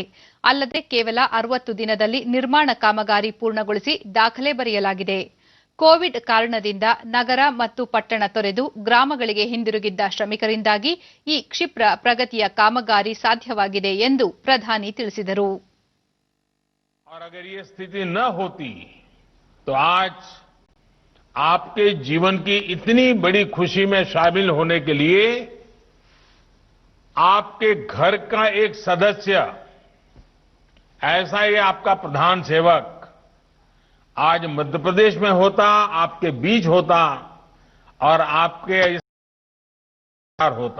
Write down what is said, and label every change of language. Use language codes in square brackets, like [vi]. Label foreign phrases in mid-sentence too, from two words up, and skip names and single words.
[kn] ಅಲ್ಲದೆ ಕೇವಲ 60 ದಿನದಲ್ಲಿ ನಿರ್ಮಾಣ ಕಾಮಗಾರಿ ಪೂರ್ಣಗೊಳಿಸಿ ದಾಖಲೆ ಬರೆಯಲಾಗಿದೆ. ಕೋವಿಡ್ ಕಾರಣದಿಂದ ನಗರ ಮತ್ತು ಪಟ್ಟಣ ತೊರೆದು ಗ್ರಾಮಗಳಿಗೆ ಹಿಂದಿರುಗಿದ್ದ ಶ್ರಮಿಕರಿಂದಾಗಿ ಈ ಕ್ಷಿಪ್ರ ಪ್ರಗತಿಯ ಕಾಮಗಾರಿ ಸಾಧ್ಯವಾಗಿದೆ ಎಂದು ಪ್ರಧಾನಿ ತಿಳಿಸಿದರು. [hi] और अगर ये स्थिति न होती तो आज आपके जीवन की इतनी बड़ी खुशी में शामिल होने के लिए आपके घर का एक सदस्य, ऐसा ही आपका प्रधान सेवक आज मध्य प्रदेश में होता, आपके बीच होता और आपके होता.